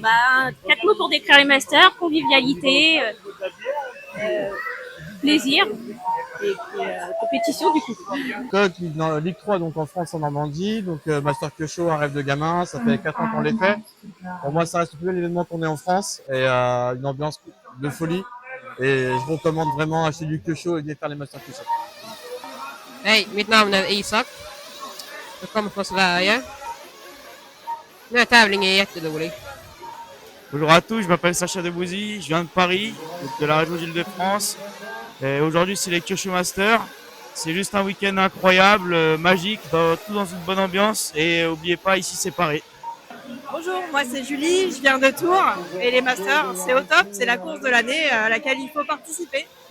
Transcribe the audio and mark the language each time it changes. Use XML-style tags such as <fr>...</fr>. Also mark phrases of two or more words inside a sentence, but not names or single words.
<fr>4 mots pour décrire les masters: convivialité, plaisir et compétition du coup. Coq, dans Ligue 3, donc en France, en Normandie. Donc Master Kyosho, un rêve de gamin. Ça fait 4 ans qu'on l'ait fait. Pour moi, ça reste le plus bel événement qu'on ait en France. Et une ambiance de folie. Et je recommande vraiment acheter du Kyosho et de faire les Master Kyosho.</fr> <sv>Hej, mitt namn är Isak. Jag kommer från Sverige. Den här tävlingen är jätterolig.</sv> <fr>Bonjour à tous, je m'appelle Sacha Debouzy, je viens de Paris, de la région d'Île-de-France. Et aujourd'hui, c'est les Kyosho Masters. C'est juste un week-end incroyable, magique, tout dans une bonne ambiance. Et n'oubliez pas, ici, c'est pareil. Bonjour, moi c'est Julie, je viens de Tours et les Masters c'est au top, c'est la course de l'année à laquelle il faut participer.</fr>